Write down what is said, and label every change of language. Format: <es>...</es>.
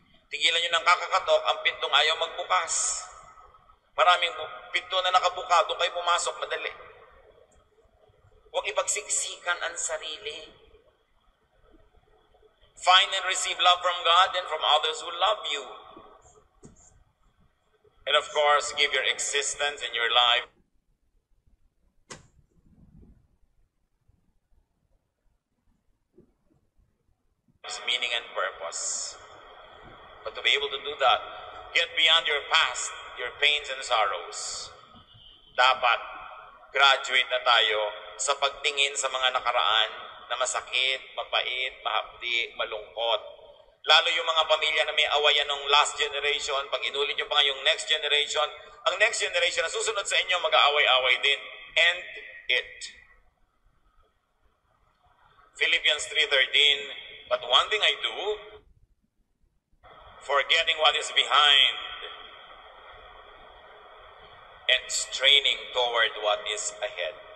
<tl>Tigilan nyo ng kakakatok, ang pintong ayaw magbukas. Maraming pinto na nakabuka, doon kayo pumasok, madali. Huwag ipagsiksikan ang sarili.</tl> <en>Find and receive love from God and from others who love you. And of course, give your existence and your life meaning and purpose. But to be able to do that, get beyond your past, your pains and sorrows.</en> <tl>Dapat graduate na tayo sa pagtingin sa mga nakaraan na masakit, mapait, mahapdi, malungkot. Lalo yung mga pamilya na may awayan ng</tl> <en>last generation,</en> <tl>pag inulit nyo pa nga yung</tl> <en>next generation,</en> <tl>ang next generation na susunod sa inyo mag-aaway-away din.</tl> <en>End it. Philippians 3:13, but one thing I do, forgetting what is behind and straining toward what is ahead.</en>